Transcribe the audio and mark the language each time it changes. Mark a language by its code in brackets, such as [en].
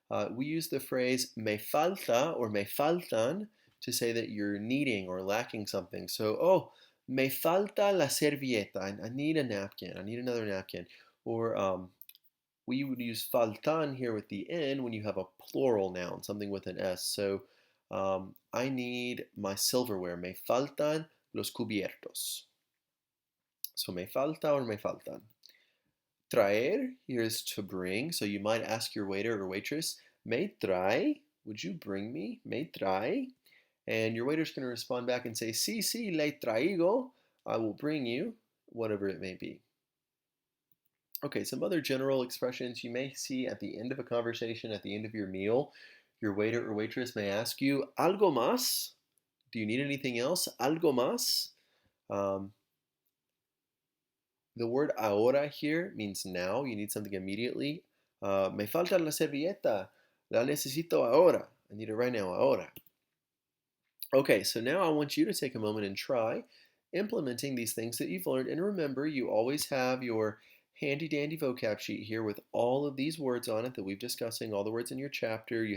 [en] We use the phrase me falta or me faltan to say that you're needing or lacking something. So, oh, [es] me falta la servilleta. [en] I need a napkin. I need another napkin. Or we would use faltan here with the N when you have a plural noun, something with an S. So, I need my silverware. [es] Me faltan los cubiertos. [en] So me falta or me faltan. Traer here is to bring. So you might ask your waiter or waitress, [es] me trae? [en] Would you bring me? [es] Me trae? [en] And your waiter's going to respond back and say, [es] sí, sí, le traigo. [en] I will bring you, whatever it may be. Okay, some other general expressions you may see at the end of a conversation, at the end of your meal. Your waiter or waitress may ask you, [es] ¿algo más? [en] Do you need anything else? [es] ¿Algo más? [en] The word ahora here means now. You need something immediately. [es] Me falta la servilleta. La necesito ahora. [en] I need it right now, ahora. Okay, so now I want you to take a moment and try implementing these things that you've learned. And remember, you always have your handy dandy vocab sheet here with all of these words on it that we've discussing, all the words in your chapter.